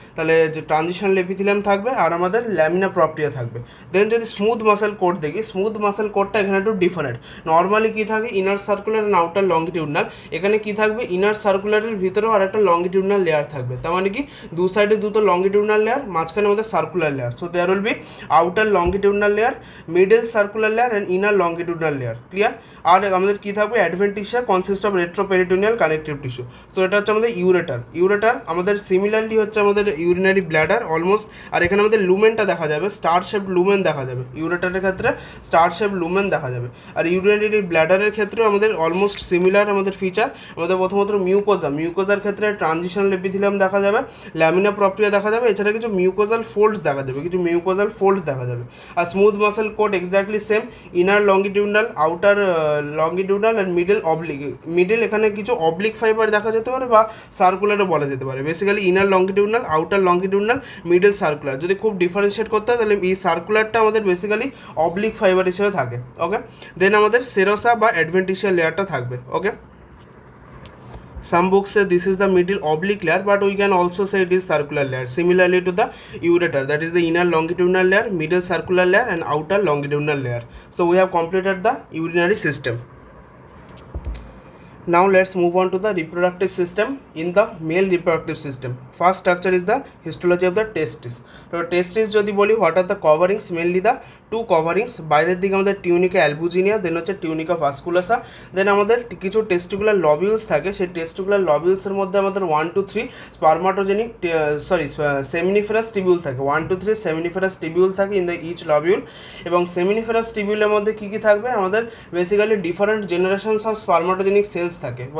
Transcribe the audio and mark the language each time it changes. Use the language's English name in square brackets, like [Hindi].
[Bangla] তাহলে যে transitional epithelium থাকবে, আর আমাদের ল্যামিনা প্রপ্রিয়া থাকবে। দেন যদি স্মুথ মাসেল কোড দেখি, স্মুথ মাসেল কোডটা এখানে একটু ডিফারেন্ট। নর্মালি কী থাকে, ইনার সার্কুলার অ্যান্ড আউটার লংগিটিউডনাল। এখানে কী থাকবে, ইনার সার্কুলারের ভিতরেও আর একটা লংগিটিউডনাল লেয়ার থাকবে। তার মানে কি, দু সাইডে দুটো লংগিটিউডনাল লেয়ার, মাঝখানে আমাদের circular layer. [English] So there will be outer longitudinal layer, middle circular layer and inner longitudinal layer. Clear? [Bangla] আর আমাদের কী থাকবে, [English] Adventitia consist of retroperitoneal connective tissue. [Bangla] তো এটা হচ্ছে আমাদের ইউরেটার। ইউরেটার আমাদের সিমিলারলি হচ্ছে আমাদের ইউরিনারি ব্ল্যাডার অলমোস্ট। আর এখানে আমাদের লুমেনটা দেখা যাবে, স্টার শেপ লুমেন দেখা যাবে। ইউরেটারের ক্ষেত্রে স্টার শেপ লুমেন দেখা যাবে। আর ইউরিনারি ব্ল্যাডারের ক্ষেত্রেও আমাদের অলমোস্ট সিমিলার আমাদের ফিচার। আমাদের প্রথমত মিউকোজা, মিউকোজার ক্ষেত্রে ট্রানজিশনাল এপিথেলিয়াম দেখা যাবে, ল্যামিনা প্রপ্রিয়া দেখা যাবে, এছাড়া কিছু মিউকোজাল ফোল্ডস দেখা যাবে, কিছু মিউকোজাল ফোল্ডস দেখা যাবে। আর smooth muscle coat exactly same, inner লংগিটিউডনাল, outer লংগিটিউডনাল and middle oblique. Middle এখানে কিছু অবলিক ফাইবার দেখা যেতে পারে বা সার্কুলারও বলা যেতে পারে। Basically inner লংগিটিউডনাল, outer লংগিটিউডনাল, middle circular. যদি খুব ডিফারেন্সিয়েট করতে হয় তাহলে এই সার্কুলারটা আমাদের বেসিক্যালি অবলিক ফাইবার হিসেবে থাকে। ওকে, দেন আমাদের সেরোসা বা অ্যাডভেন্টিসিয়া লেয়ারটা থাকবে। [English] Okay, some books say this is the middle oblique layer, but we can also say it is circular layer, similarly to the ureter, that is the inner longitudinal layer, middle circular layer and outer longitudinal layer. So we have completed the urinary system. Now let's move on to the reproductive system. In the male reproductive system, first structure is the histology of the testis. So testis [Bangla] যদি বলি, [English] what are the coverings? Mainly the two coverings. [Bangla] বাইরের দিকে আমাদের tunica অ্যালবুজিনিয়া, দেন হচ্ছে tunica ভাস্কুলাসা, দেন আমাদের কিছু testicular lobules থাকে। সেই টেস্টিকুলার লবিউলসের মধ্যে আমাদের 1 to 3 স্পার্মাটোজেনিক সেমিনিফেরাস টিবিউল থাকে। 1 to 3 সেমিনিফেরাস টিবিউল থাকে [English] In the each lobule. [Bangla] এবং সেমিনিফেরাস টিবিউলের মধ্যে কী কী থাকবে, আমাদের basically different generations of স্পার্মাটোজেনিক sales থাকে।